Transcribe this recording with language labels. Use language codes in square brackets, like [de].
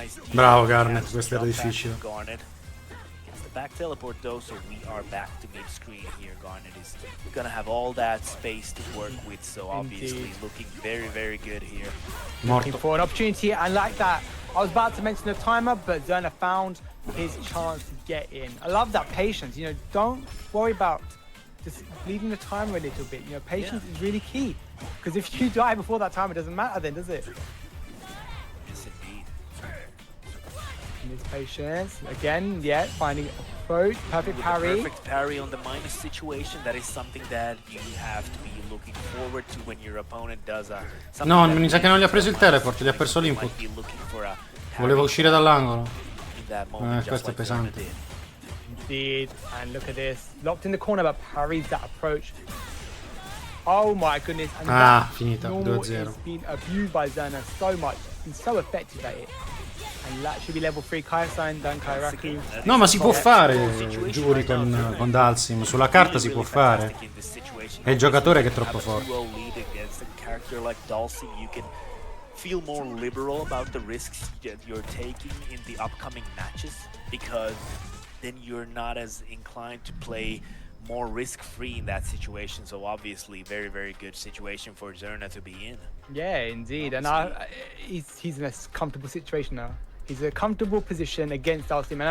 [it] Bravo Garnet, questo era difficile. [en] Back teleport though, so we are back to mid screen here. Garnet is gonna have all that space to work with, so obviously looking very, very good here. Looking for an opportunity, and like that, I was about to mention the timer, but Zera found his chance to get in. I love that patience. You know, don't worry about just leaving the timer a little bit. You know, patience is really key, because if you die before that timer, it doesn't matter then, does it? His patience again, finding approach, perfect parry. Perfect parry on the minus situation. That is something that you have to be looking forward to when your opponent does a. [it] No, mi sa che non gli ha preso il teleport, gli ha perso l'input. Voleva uscire dall'angolo. Questo è pesante. [en] Indeed, and look at this, locked in the corner, but parries that approach. Oh my goodness! And [it] finita 2-0. [en] It's been abused by Zera so much, been so effective at it. And that should be level 3 Kai-Sign, Dan Kairaku. [it] No, ma si può fare Jury con Dalsim. Sulla carta si può fare. È il giocatore che è troppo forte. [en] Feel more liberal about the risks that you're taking in the upcoming matches, because then you're not as inclined to play more risk-free in that situation. So obviously, very, very good situation for Zerna to be in. Yeah, indeed. And he's in a comfortable situation now. He's in a comfortable position against Dalsim.